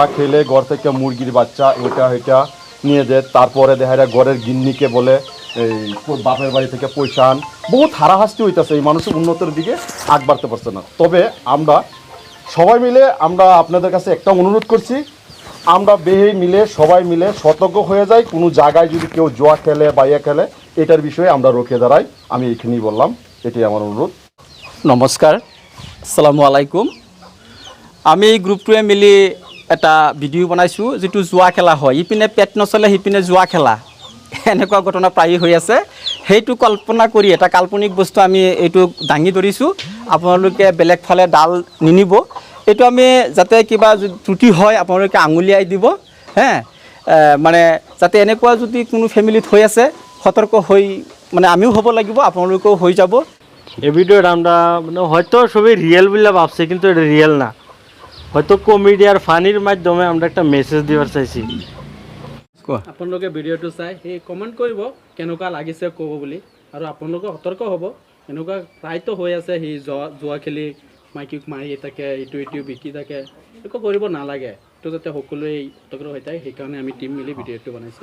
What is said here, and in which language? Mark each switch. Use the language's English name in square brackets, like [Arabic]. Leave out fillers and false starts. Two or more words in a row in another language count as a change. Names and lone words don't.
[Bangla] খেলে ঘর থেকে মুরগির বাচ্চা এটা নিয়ে যায় তারপরে দেখা যায় ঘরের গিন্নিকে বলে এই বাপের বাড়ি থেকে পয়সা আন বহুত হারাহাস্তি হইতেছে এই মানুষের উন্নতির দিকে আগ বাড়তে পারছে না তবে আমরা সবাই মিলে আমরা আপনাদের কাছে একটা অনুরোধ করছি আমরা বেহে মিলে সবাই মিলে সতর্ক হয়ে যাই কোনো জায়গায় যদি কেউ জোয়া খেলে বা ইয়ে খেলে এটার বিষয়ে আমরা রুখে দাঁড়াই আমি এখানেই বললাম এটাই আমার অনুরোধ [Assamese] নমস্কাৰ [Arabic] السلام عليكم [Assamese] আমি এই গ্ৰুপটোৱে মিলি এটা ভিডিঅ' বনাইছোঁ যিটো জুৱা খেলা হয় ইপিনে পেট নচলে সিপিনে জুৱা খেলা এনেকুৱা ঘটনা প্ৰায়ে হৈ আছে সেইটো কল্পনা কৰি এটা কাল্পনিক বস্তু আমি এইটো দাঙি ধৰিছোঁ আপোনালোকে বেলেগ ফালে ডাল নিনিব এইটো আমি যাতে কিবা ত্ৰুটি হয় আপোনালোকে আঙুলিয়াই দিব হে মানে যাতে এনেকুৱা যদি কোনো ফেমিলিত হৈ আছে সতৰ্ক হৈ মানে আমিও হ'ব লাগিব, আপোনালোকেও হৈ যাব। [Bangla] এই ভিডিওটা আমরা মানে হয়তো সবাই রিয়েল বলে ভাবছে, কিন্তু এটা রিয়েল না। হয়তো কমেডি আর ফানির মাধ্যমে আমরা একটা মেসেজ দিবার চাইছি। [Assamese] আপোনালোকে ভিডিঅ'টো চাই সেই কমেণ্ট কৰিব কেনেকুৱা লাগিছে ক'ব বুলি, আৰু আপোনালোকে সতৰ্ক হ'ব। এনেকুৱা প্ৰায়তো হৈ আছে সি জুৱা খেলি মাইকীক মাৰি থাকে, ইটো বিকি থাকে, একো কৰিব নালাগে। এইটো যাতে সকলোৱে সতৰ্ক হৈ থাকে, সেইকাৰণে আমি টিম মিলি ভিডিঅ'টো বনাইছোঁ।